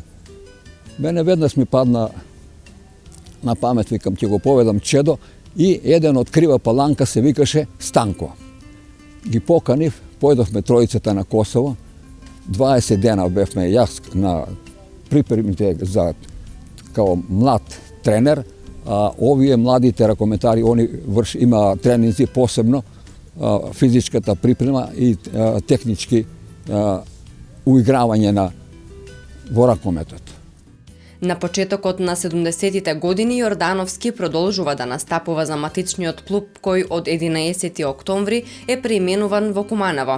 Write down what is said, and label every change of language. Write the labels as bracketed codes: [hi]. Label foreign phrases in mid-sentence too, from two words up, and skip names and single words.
[mk] Мене веднаш ми падна на памет, викам, ќе го поведам Чедо, и еден од Крива Паланка се викаше Станко. Ги поканив, појдовме тројцата на Косово, 20 дена бевме јас на припремите за [sr] kao mlad trener, a [mk] ovие младите ракометари, они има тренинзи посебно, физичката припрема и технички уигравање во ракометот. На почетокот на 70-тите години Јордановски продолжува да настапува за матичниот клуб кој од 11 октомври е преименуван во Куманово.